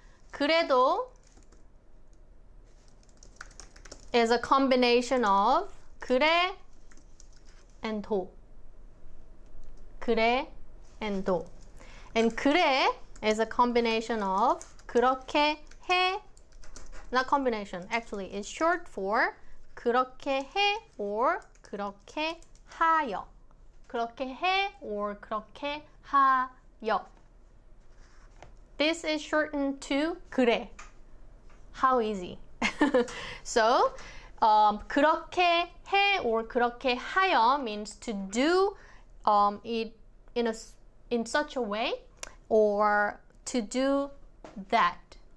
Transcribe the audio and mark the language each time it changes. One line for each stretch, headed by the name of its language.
English: 그래도 is a combination of 그래 and 도. 그래 and 도. And 그래 is a combination of
Korean: 그렇게 해.
English: Not combination, actually, it's short for
Korean: 그렇게 해
English: or
Korean: 그렇게 하여. 그렇게 해 or 그렇게 하여.
English: This is shortened to 그래. How easy. So,
Korean: 그렇게 해
English: or
Korean: 그렇게 하여
English: means to do it in such a way or to do that.